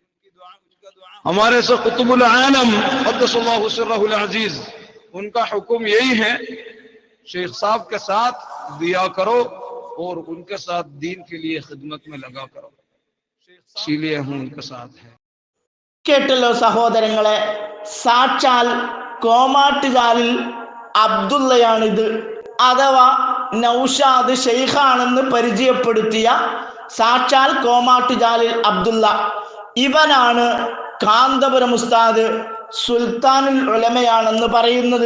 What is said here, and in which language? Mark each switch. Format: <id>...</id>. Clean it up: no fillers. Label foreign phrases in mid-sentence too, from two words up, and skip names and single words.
<hi>हमारे से</hi> <ar>قطب العالم قدس الله سره العزيز,</ar> <hi>उनका हुक्म यही है, शेख साहब के साथ दिया करो और उनके साथ दीन के लिए खिदमत में लगा करो. इसीलिए हम उनके साथ हैं.</hi> <ml>കേട്ടല്ലോ സഹോദരങ്ങളെ, സാക്ഷാൽ കോമാട്ടുചാലിൽ അബ്ദുള്ളയാണിത്. അഥവാ നൗഷാദ് ഷെയ്ഖാണെന്ന് പരിചയപ്പെടുത്തിയ സാക്ഷാൽ കോമാട്ടുചാലിൽ അബ്ദുള്ള, ഇവനാണ് കാന്തപുരം ഉസ്താദ് സുൽത്താനുൽ ഉലമയാണെന്ന് പറയുന്നത്.</ml>